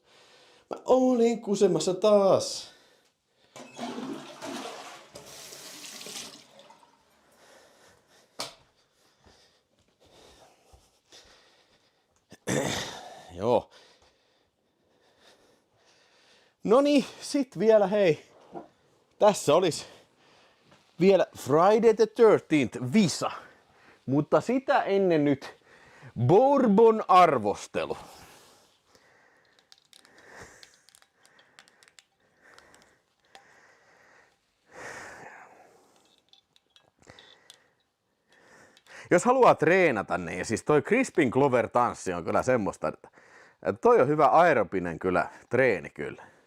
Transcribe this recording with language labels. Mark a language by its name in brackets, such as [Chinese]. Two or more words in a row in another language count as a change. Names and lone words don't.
[Finnish] Mä olin kusemassa taas. Joo. Noniin, sit vielä hei. Tässä olisi vielä Friday the 13th visa. Mutta sitä ennen nyt Bourbon arvostelu. Jos haluaa treenata, niin siis toi Crispin Glover tanssi on kyllä semmoista, että toi on hyvä aerobinen kyllä, treeni kyllä.